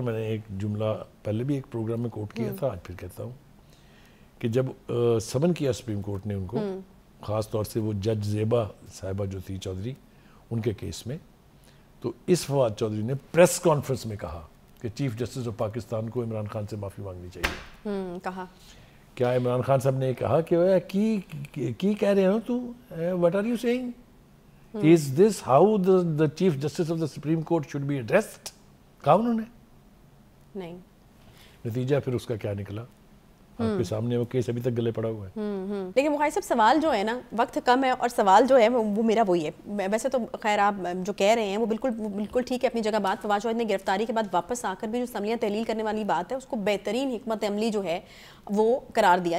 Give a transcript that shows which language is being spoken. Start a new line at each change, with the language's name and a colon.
Urdu: اور میں نے ایک جملہ پہلے بھی ایک پروگرام میں کوٹ کیا تھا، آج پھر کہتا ہوں کہ جب سمن کیا سپریم کورٹ نے ان کو، خاص طور سے وہ جج زیبا صاحبہ جو تھی چودھری، ان کے کیس میں، تو اس فواد چودھری نے پریس کانفرنس میں کہا کہ چیف جسٹس آف پاکستان کو عمران خان سے معافی مانگنی چاہیے. کہا کیا عمران خان صاحب نے کہا کہ کی کہہ رہے ہو تو،
English: what are you saying? Is this how the chief justice of the Supreme Court should be addressed?
Urdu: کہا انہوں نے نہیں. نتیجہ پھر اس کا کیا نکلا آپ کے سامنے، وہ کیس ابھی تک گلے پڑا ہوا ہے. لیکن مخائی صاحب سوال جو ہے نا، وقت کم ہے اور سوال جو ہے وہ میرا وہی ہے. ویسے تو خیر آپ جو کہہ رہے ہیں وہ بالکل ٹھیک ہے اپنی جگہ بات. فواد چودھری نے گرفتاری کے بعد واپس آ کر بھی جو سملیہ تحلیل کرنے والی بات ہے اس کو بہترین حکمت عملی جو ہے وہ قرار دیا.